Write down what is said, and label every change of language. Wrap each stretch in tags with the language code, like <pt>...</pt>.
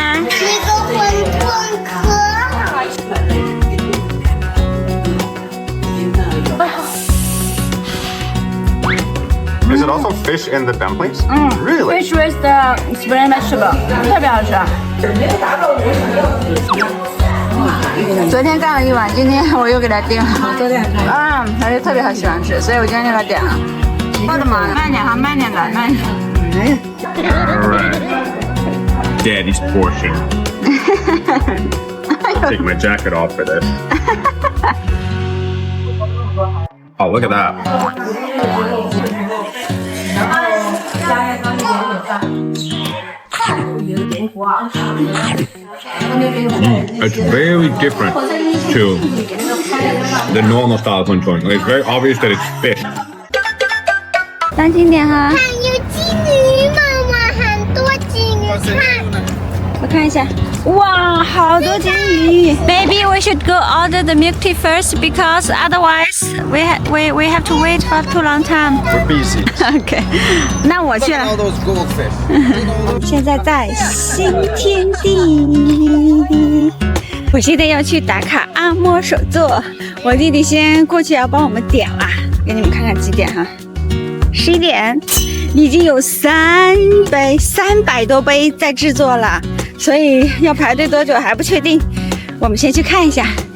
<zh>那个馄饨可好吃。</zh> <en>Is it also fish in the dumplings? Really? Fish with the spring vegetable，</en> <zh>特别好吃。昨天干了一碗，今天我又给他订了。啊，他就特别喜欢吃，所以我今天就给他点了。我的妈，慢点哈，慢点的，慢点。</zh> <en>Alright. Daddy's portion. Take my jacket off for this. Oh, look at that. It's very different to the normal style of punch. Like, it's very obvious that it's fish.</en> <zh>当经典哈，还有金鱼，妈妈很多金鱼，看。我看一下。哇，好多金鱼。</zh> <en>Maybe we should go order the milk tea first because otherwise we have to wait for too long time. We're busy.</en> <zh>OK， 那我去</zh> <en>Look at all</en> <zh>了。</zh> <en>those goldfish.</en> <zh>现在在新天地，我现在要去打卡按摩手作。我弟弟先过去要帮我们点啦，给你们看看几点哈。 11点，已经有300多杯在制作了，所以要排队多久还不确定。我们先去看一下。</zh>